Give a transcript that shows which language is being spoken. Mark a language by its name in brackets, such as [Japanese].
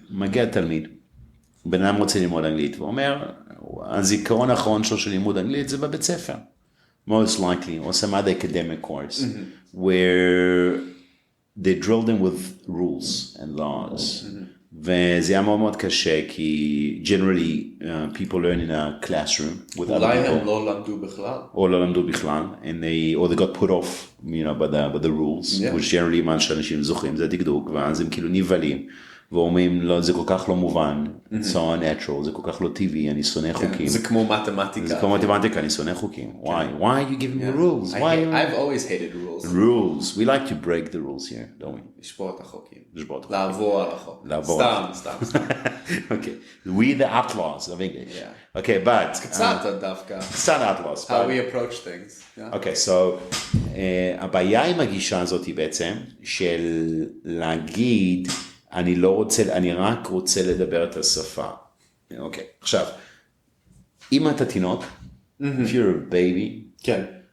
[Hebrew] מגיע תלמיד, בן אדם רוצה ללמוד אנגלית, ואומר, הזיכרון האחרון שלו של לימוד אנגלית זה בבית ספר. [English] Most likely, or some other academic course, where they drill them with rules and laws. [Hebrew] וזה היה מאוד מאוד קשה, כי [English] generally people learn in a classroom with other [Hebrew] אולי [English] people. [Hebrew] הם לא למדו בכלל. או לא למדו בכלל, [English] or they got put off, you know, by the rules, which generally [Hebrew] מה שאנשים זוכרים, זה דקדוק, ואז הם כאילו נבלים, ואומרים, לא, זה כל כך לא מובן, [English] so unnatural, [Hebrew] זה כל כך לא טבעי, אני שונא חוקים. זה כמו מתמטיקה. זה כמו מתמטיקה, אני שונא חוקים. [English] Why are you giving me rules? I've always hated rules. Rules. We like to break the rules here, don't we? [Hebrew] לשבור את החוקים. לעבור על החוק. סתם. [English] Okay. We the outlaws of English. Yeah. Okay, but... [Hebrew] קצת דווקא. קצת outlaws. [English] How we approach things. [Hebrew] Okay, so, הבעיה עם הגישה הזאת היא בעצם, של להגיד, אני רק רוצה לדבר את השפה. אוקיי, עכשיו, אם אתה תינוק, [English] if you're a baby, [Hebrew] כן.